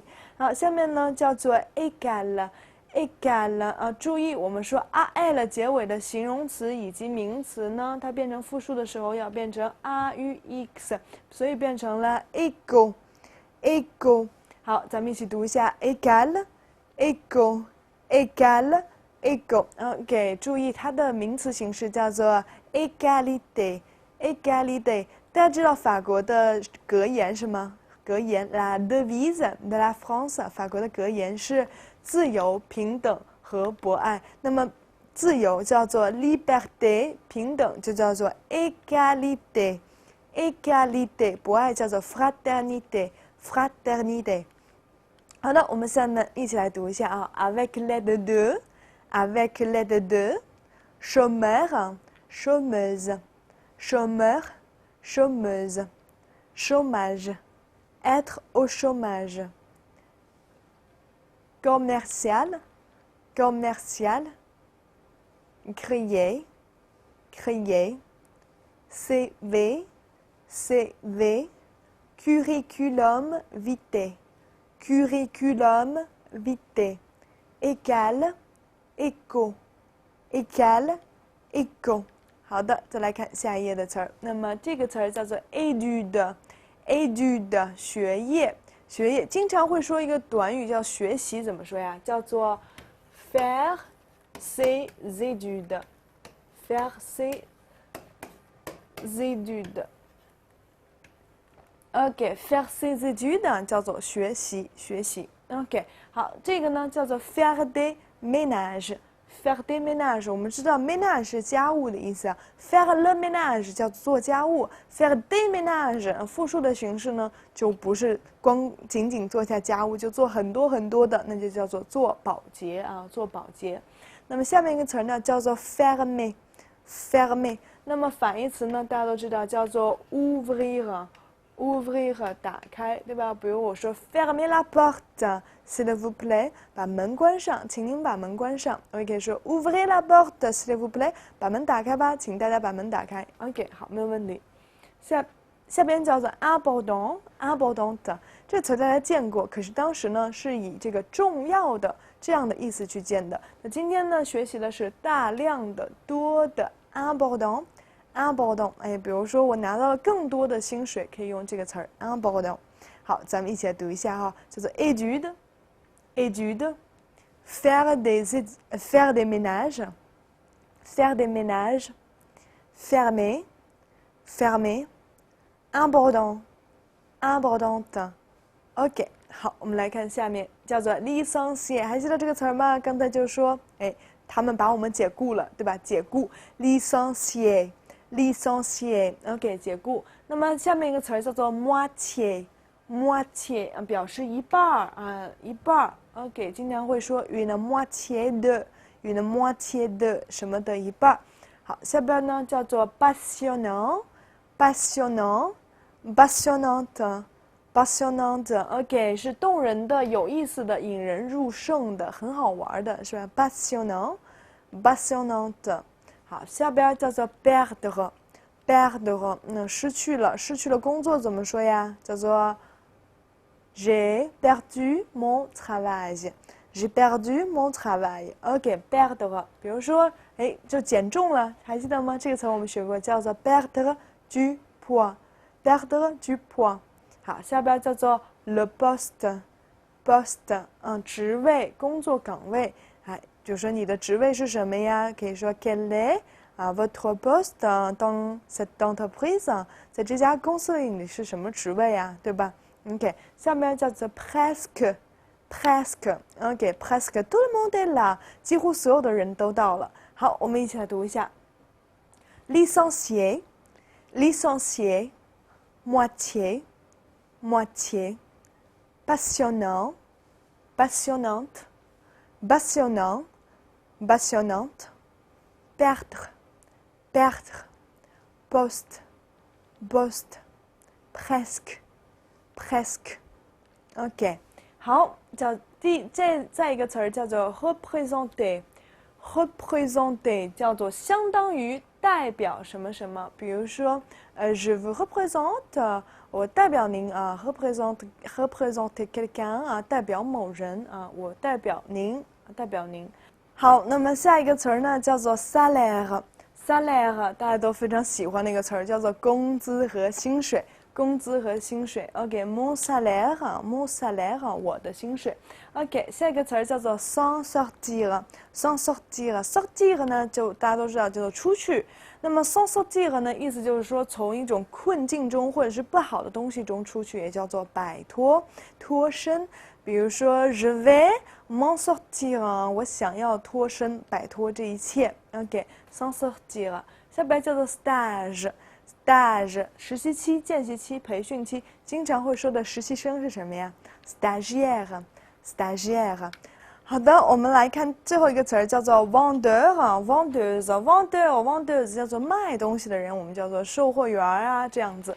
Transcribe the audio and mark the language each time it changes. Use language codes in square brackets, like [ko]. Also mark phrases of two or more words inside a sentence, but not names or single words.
[zh] 好，下面呢叫做 égal。égal 啊，注意我们说 al 结尾的形容词以及名词呢，它变成复数的时候要变成 aux， 所以变成了 égal。égal。好，咱们一起读一下 égal。égal。égal。égal。OK， 注意它的名词形式叫做 égalité。égalité，大家知道法国的格言是吗？ [fr] 格言 La devise de la France， [zh] 法国的格言是自由、平等和博爱。那么自由叫做 liberté， 平等就叫做 égalité。égalité，博爱叫做 fraternité。fraternité。好的，我们下面一起来读一下啊 [fr] ，avec l'aide de，avec l'aide de，chômeur，chômeuse。 chômeur, chômeuse, chômage, être au chômage, commercial, commercial, crier, crier, CV, CV, curriculum vitae, curriculum vitae, égal, écho, égal, écho。 [zh] 好的，再来看下一页的词儿。那么这个词儿叫做 étude，étude 学业，学业经常会说一个短语叫学习，怎么说呀？ [fr] 叫做 faire ses études，faire ses études。OK，faire ses études [zh] 叫做学习，学习。 [fr] OK， [zh] 好，这个呢叫 [fr] 做 faire des ménages。faire des ménages， [zh] 我们知道 ménage 是家务的意思啊 ， [fr] faire le ménage [zh] 叫做家务 ， [fr] faire des ménages [zh] 复数的形式呢，就不是光仅仅做下家务，就做很多很多的，那就叫做做保洁啊，做保洁。那么下面一个词呢叫做 fermer，fermer。那么反义词呢，大家都知道叫做 ouvrir。ouvrir 打开，对吧？比如我说 [fr] fermez la porte， s'il vous plaît， [zh] 把门关上，请您把门关上。我也可以说 [fr] ouvrez la porte， s'il vous plaît， [zh] 把门打开吧，请大家把门打开。OK， 好，没有问题。下边叫做 important，important 这词大家见过，可是当时呢是以这个重要的这样的意思去见的。那今天呢学习的是大量的、多的 important。important，哎，比如说我拿到了更多的薪水，可以用这个词儿 important。好，咱们一起来读一下哈，叫做 [fr] étude，étude， faire des ménages，faire des ménages， fermer，fermer， [zh] important，importante。OK， 好，我们来看下面，叫做 licencier， 还记得这个词儿吗？刚才就说，哎，他们把我们解雇了，对吧？解雇 licencier。licencier，OK， 解雇。那么下面一个词儿叫做 moitié，moitié 表示一半儿啊，一半儿。OK， 经常会说 [fr] une moitié de，une moitié de [zh] 什么的一半儿。好，下边呢叫做 passionnant，passionnante，passionnante。OK， 是动人的、有意思的、引人入胜的、很好玩的，是吧 ？passionnant，passionnante。好，下边叫做 perdre，perdre，失去了，失去了工作怎么说呀？ [fr] 叫做 j'ai perdu mon travail，j'ai perdu mon travail。OK，perdre， [zh] 比如说，哎，就减重了，还记得吗？这个词我们学过，叫做 [fr] perdre du poids，perdre du poids。 [zh] 好，下边叫做 le poste，poste，职位、工作岗位。哎，就说你的职位是什么呀？可以说 [fr] quel est votre poste dans cette entreprise？ [zh] 在这家公司里你是什么职位呀？对吧 [fr] ？OK， [zh] 下面叫做 [fr] presque，presque，OK，presque tout le monde est là， [zh] 几乎所有的人都到了。好，我们一起来读一下 [fr] licencier，licencier， moitié，moitié， passionnant， passionnante， passionnant， passionnante， perdre， perdre， poste， poste， presque， presque。 [zh] OK， 好，再一个词儿叫做 représenter，représenter 叫做相当于代表什么什么，比如说 [fr] je vous représente， [zh] 我代表您啊 [fr] représenter quelqu'un [zh] 啊，代表某人啊，我代表您，代表您。好，那么下一个词儿呢叫做 salaire，salaire 大家都非常喜欢那个词儿，叫做工资和薪水。工资和薪水 [fr] ，OK，mon salaire，mon salaire， [zh] 我的薪水 ，OK， 下一个词儿叫做 [fr] s'en sortir，s'en sortir， [zh] sortir 呢就大家都知道叫做出去，那么 [fr] s'en sortir [zh] 呢意思就是说从一种困境中或者是不好的东西中出去，也叫做摆脱、脱身。比如说 [fr] je vais m'en sortir， [zh] 我想要脱身、摆脱这一切 ，OK， [fr] s'en sortir。 [zh] 下边叫做 stage。stage 实习期、见习期、培训期，经常会说的实习生是什么呀 ？stagiaire，stagiaire。好的，我们来看最后一个词儿，叫做 vendeur 啊 ，vendeur 叫做卖东西的人，我们叫做售货员啊，这样子。